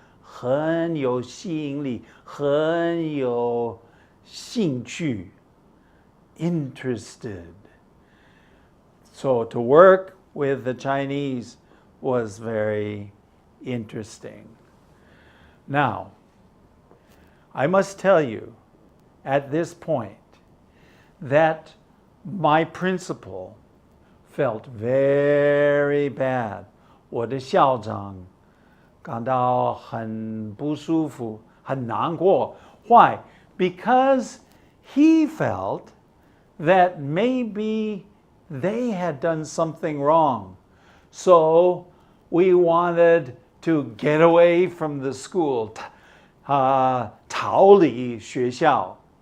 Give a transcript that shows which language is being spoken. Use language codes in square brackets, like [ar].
[zh] 很有吸引力，很有兴趣 [en] interested. So to work with the Chinese was very interesting. Now, I must tell you at this point that my principal felt very bad. [zh] 我的校长感到很不舒服，很难过。 [en] Why? Because he felt that maybe they had done something wrong. So we wanted to get away from the school, [zh] 逃离学校.